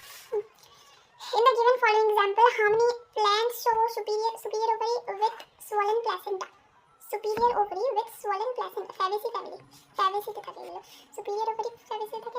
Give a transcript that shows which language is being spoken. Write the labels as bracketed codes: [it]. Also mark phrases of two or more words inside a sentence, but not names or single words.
[en] In the given following example, how many plants show superior ovary with swollen placenta? Superior ovary with swollen placenta. Fabaceae family. Fabaceae [hi] दिखा दे लो. [en] Superior ovary Fabaceae [hi] था क्या?